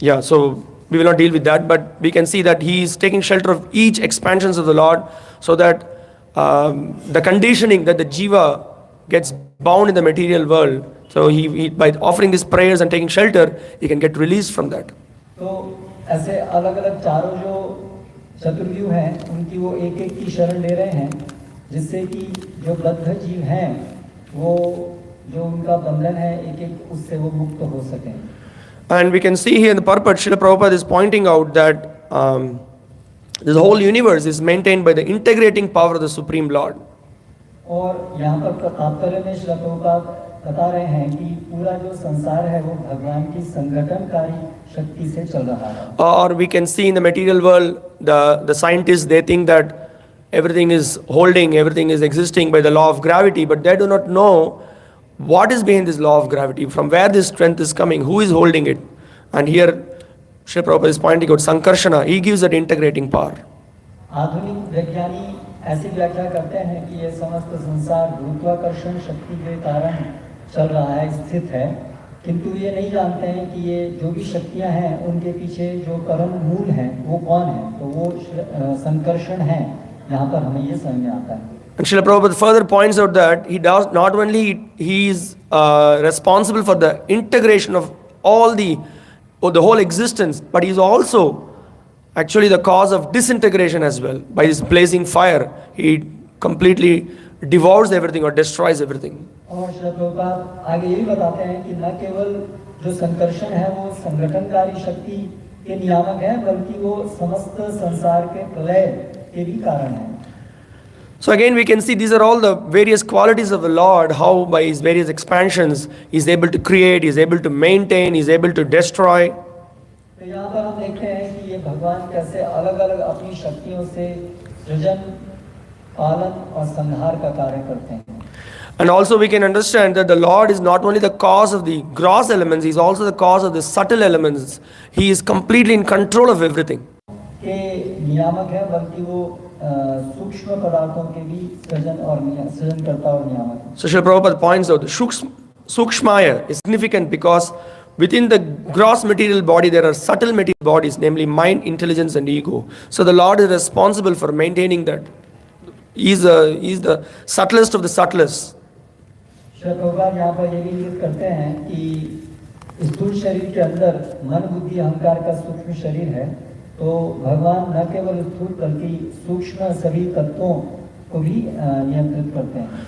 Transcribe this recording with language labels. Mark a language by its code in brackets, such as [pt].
[en] So we will not deal with that, but we can see that he is taking shelter of each expansions of the Lord, so that the conditioning that the jiva gets bound in the material world, so he by offering these prayers and taking shelter, he can get released from that. [hi] तो ऐसे अलग अलग चारों जो चतुर्व्यूह हैं उनकी वो एक एक की शरण ले रहे हैं, जिससे कि जो बद्ध जीव हैं वो जो उनका बंधन है एक एक उससे वो मुक्त हो सकें. [en] And we can see here in the purport, Srila Prabhupada is pointing out that this whole universe is maintained by the integrating power of the Supreme Lord. [hi] और यहाँ पर तात्पर्य में श्रील प्रभुपाद बता रहे हैं कि पूरा जो संसार है वो भगवान की संगठनकारी शक्ति से चल रहा है. [en] Or we can see in the material world, the scientists, they think that everything is holding, everything is existing by the law of gravity, but they do not know what is behind this law of gravity, from where this strength is coming, who is holding it. And here Sri Prabhupada is pointing out Sankarshana, he gives that integrating power. [hi] आधुनिक वैज्ञानी ऐसी व्याख्या करते हैं कि ये समस्त संसार गुरुत्वाकर्षण शक्ति के कारण चल रहा है, स्थित है, किंतु ये नहीं जानते हैं कि ये जो भी शक्तियां हैं उनके पीछे जो परम मूल हैं वो कौन है. तो वो संकर्षण है. यहाँ पर हमें ये समझ में आता है. [en] And Srila Prabhupada further points out that he does not only he is responsible for the integration of all the whole existence, but he is also actually the cause of disintegration as well. By his blazing fire, he completely devours everything or destroys everything. [hi] और श्री प्रभुपाद आगे यही बताते हैं कि न केवल जो संकर्षण है वो संगठनकारी शक्ति के नियामक है, बल्कि वो समस्त संसार के प्रलय के भी कारण है. [en] So again we can see these are all the various qualities of the Lord, how by his various expansions he is able to create, he is able to maintain, he is able to destroy. [hi] तो यहाँ पर हम देखते हैं कि ये भगवान कैसे अलग अलग अपनी शक्तियों से सृजन, पालन और संहार का कार्य करते हैं. [en] And also we can understand that the Lord is not only the cause of the gross elements, he is also the cause of the subtle elements. He is completely in control of everything. [hi] के नियामक है, बल्कि वो सूक्ष्म पदार्थों के भी सृजनकर्ता और नियामक है. [en] So Srila Prabhupada points out Sukshmaya is significant because within the gross material body there are subtle material bodies, namely mind, intelligence and ego. So the Lord is responsible for maintaining that. He is the subtlest of the subtlest. [hi] Shri Prabhupada यहाँ पर ये भी इंगित करते हैं कि स्थूल शरीर के अंदर मन, बुद्धि, अहंकार का सूक्ष्म शरीर है, तो भगवान न केवल स्थूल बल्कि सूक्ष्म सभी तत्वों को भी नियंत्रित करते हैं.